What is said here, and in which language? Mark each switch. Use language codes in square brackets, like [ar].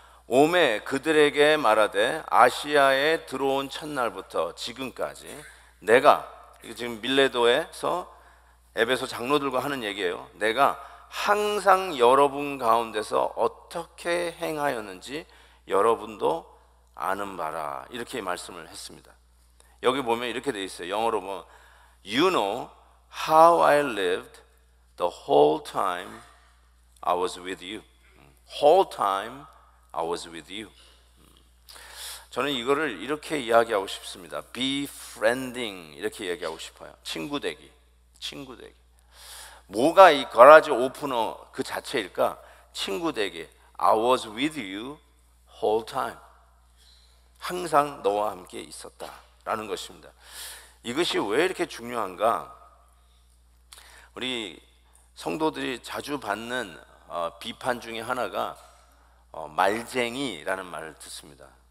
[ko] 오매 그들에게 말하되 아시아에 들어온 첫날부터 지금까지 내가, 이게 지금 밀레도에서 에베소 장로들과 하는 얘기예요. 내가 항상 여러분 가운데서 어떻게 행하였는지 여러분도 아는 바라, 이렇게 말씀을 했습니다. 여기 보면 이렇게 돼 있어요. 영어로 보면 [en] You know how I lived the whole time I was with you. Whole time I was with you. [ko] 저는 이거를 이렇게 이야기하고 싶습니다. befriending, 이렇게 얘기하고 싶어요. 친구 되기. 뭐가 이 거라지 오프너 그 자체일까? 친구 되기. [en] I was with you whole time. [ko] 항상 너와 함께 있었다라는 것입니다. 이것이 왜 이렇게 중요한가? 우리 성도들이 자주 받는 비판 중에 하나가 말쟁이라는 말을 듣습니다.